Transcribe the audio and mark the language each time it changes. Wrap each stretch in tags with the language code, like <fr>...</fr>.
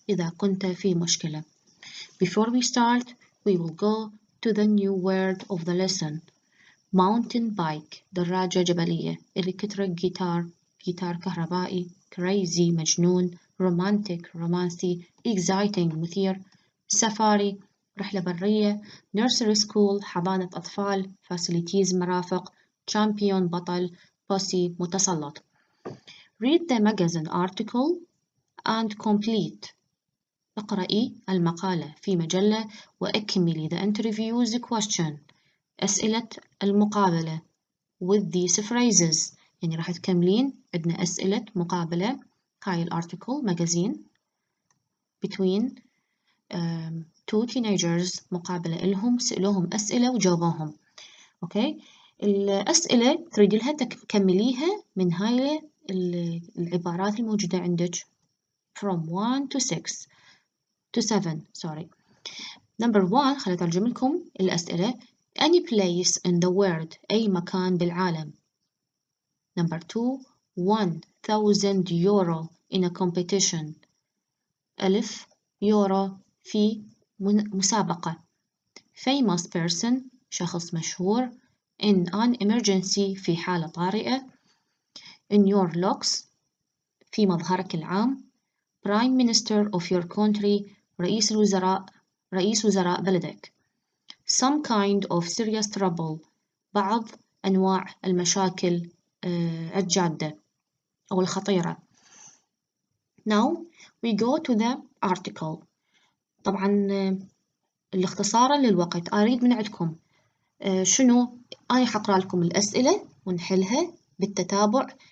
<ar>إذا كنت في مشكلة.</ar> <en>Before we start, we will go to the new word of the lesson. Mountain bike,</en> <ar>دراجة جبلية.</ar> <en>Electric guitar,</en> <ar>جيتار كهربائي.</ar> <en>Crazy, مجنون. Romantic, رومانسي. Exciting, مثير.</en> <ar>Safari, رحلة برية.</ar> <en>Nursery school,</en> <ar>حضانة أطفال.</ar> <en>Facilities, مرافق. Champion, بطل. Pussy, متسلط. Read the magazine article and complete.</en> <ar>اقرأي المقالة في مجلة وأكملي</ar> <en>the interview's question.</en> <ar>أسئلة المقابلة</ar> <en>with these phrases.</en> <ar>يعني راح تكملين عندنا أسئلة مقابلة. هاي الارتيكل</ar> <en>magazine between two teenagers</en> <ar>مقابلة إلهم سألوهم أسئلة وجاوبوهم. أوكي الأسئلة تريد لها تكمليها من هاي العبارات الموجودة عندك</ar> <en>from 1 to 6 to 7 sorry.</en> <ar>Number 1 خليني أترجم لكم الأسئلة.</ar> <en>Any place in the world</en> <ar>أي مكان بالعالم.</ar> <en>Number 2 1000 euro in a competition</en> <ar>1000 يورو في مسابقة.</ar> <en>Famous person</en> <ar>شخص مشهور.</ar> <en>In an emergency</en> <ar>في حالة طارئة.</ar> <en>In your looks</en> <ar>في مظهرك العام.</ar> <en>Prime Minister of your country</en> <ar>رئيس وزراء بلدك.</ar> <en>Some kind of serious trouble</en> <ar>بعض أنواع المشاكل الجادة أو الخطيرة.</ar> <en>Now we go to the article.</en> <ar>طبعا الاختصارا للوقت أريد من عندكم شنو أنا حقرأ لكم الأسئلة ونحلها بالتتابع.</ar>